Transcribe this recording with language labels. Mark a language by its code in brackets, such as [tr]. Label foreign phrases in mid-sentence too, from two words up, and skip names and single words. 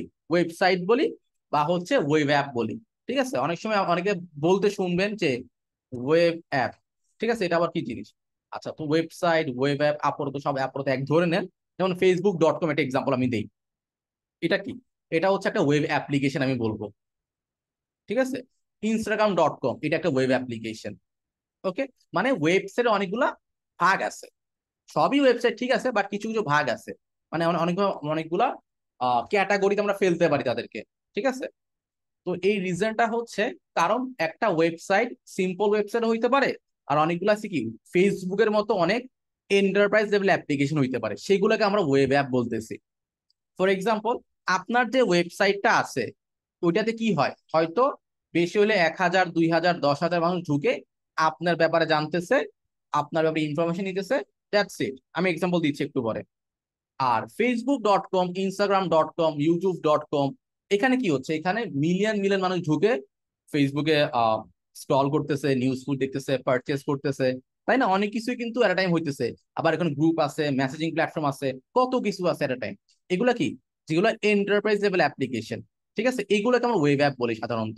[bn] ওয়েবসাইট বলি, বা হচ্ছে [en] web app [bn] বলি। ঠিক আছে, অনেক সময় অনেকে বলতে শুনবেন যে [en] web app. [bn] ঠিক আছে, এটা আবার কি জিনিস? আচ্ছা, তো ওয়েবসাইট, [en] web app [bn] আপাতত সব আপাতত এক ধরে নেন। যেমন facebook.com, একটা এক্সাম্পল আমি দিই। এটা কি? এটা হচ্ছে একটা [en] web application [bn] আমি বলবো। ঠিক আছে, instagram.com, এটা একটা [en] web application. [bn] ওকে, মানে ওয়েবসাইটে অনেকগুলা ভাগ আছে। সবই ওয়েবসাইট ঠিক আছে, বাট কিছু কিছু ভাগ আছে। মানে অনেকগুলা ক্যাটাগরিতে আমরা ফেলতে পারি তাদেরকে। ঠিক আছে, তো এই রিজনটা হচ্ছে, কারণ একটা ওয়েবসাইট [en] simple website [bn] হইতে পারে, আর অনেকগুলো আছে কি ফেসবুকের মতো অনেক [en] enterprise level application [bn] হইতে পারে, সেগুলোকে আমরা [en] web app [bn] বলতেছি। ফর এক্সাম্পল, আপনার যে ওয়েবসাইটটা আছে, ওইটাতে কি হয়, হয়তো বেশি হলে 1,000, 2,000, 10,000 মানুষ ঢুকে আপনার ব্যাপারে জানতেছে, আপনার ব্যাপারে ইনফরমেশন নিতেছে। [en] that's it, [bn] আমি এক্সাম্পল দিচ্ছি একটু পরে। আর facebook.com, instagram.com, youtube.com, এখানে কি হচ্ছে? এখানে মিলিয়ন মিলিয়ন মানুষ ঢুকে ফেসবুকে স্ক্রল করতেছে, [en] news feed [bn] দেখতেছে, পারচেস করতেছে, তাই না? অনেক কিছুই কিন্তু [en] at time [bn] হইতেছে। আবার এখন গ্রুপ আছে, [en] messaging platform [bn] আছে, কত কিছু আছে [en] at time. [bn] এগুলা কি? যেগুলো [en] enterprise level application. [bn] ঠিক আছে, এইগুলোকে আমরা [en] web app [bn] বলি সাধারণত।